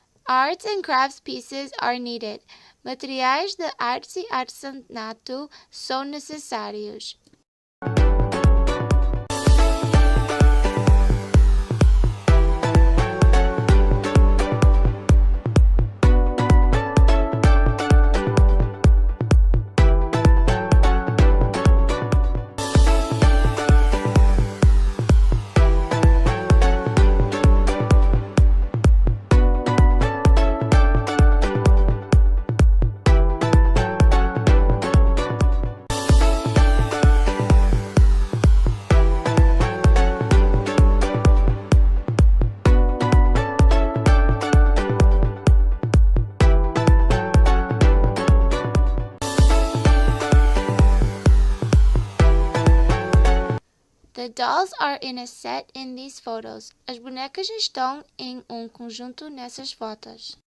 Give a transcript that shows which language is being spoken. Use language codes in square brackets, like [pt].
[en] Arts and crafts pieces are needed. [pt] Materiais de arte e artesanato são necessários. [en] The dolls are in a set in these photos. [pt] As bonecas estão em conjunto nessas fotos.